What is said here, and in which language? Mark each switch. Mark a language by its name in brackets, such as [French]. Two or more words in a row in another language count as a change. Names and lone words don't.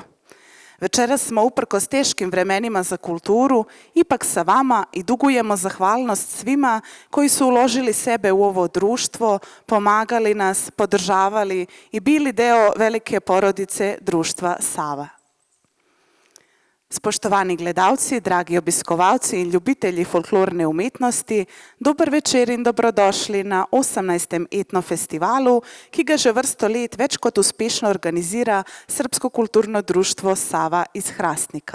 [Serbian] Večeras smo uprkos teškim vremenima za kulturu ipak sa vama i dugujemo zahvalnost svima koji su uložili sebe u ovo društvo, pomagali nas, podržavali i bili deo velike porodice društva Sava. [Slovenian] Spoštovani gledalci, dragi obiskovalci in ljubitelji folklorne umetnosti, dober večer in dobrodošli na 18. etnofestivalu, ki ga že vrsto let več kot uspešno organizira Srpsko kulturno društvo Sava iz Hrastnika.